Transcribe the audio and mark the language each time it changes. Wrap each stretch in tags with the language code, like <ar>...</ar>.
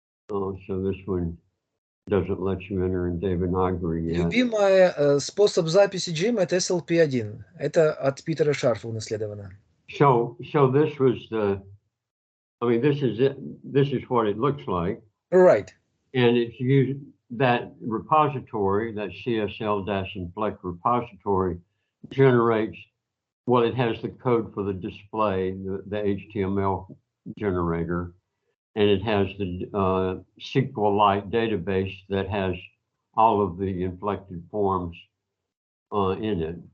<en>Oh, so this one doesn't let you enter in Devanagari yet.</en> <ru>Любимый способ записи Джима — это SLP1. Это от Питера Шарфа унаследовано.</ru> <en>So this was the, I mean, this is it. This is what it looks like. Right. And it's used, that repository, that CSL-inflect repository generates, well, it has the code for the display, the HTML generator, and it has the SQLite database that has all of the inflected forms in it.</en>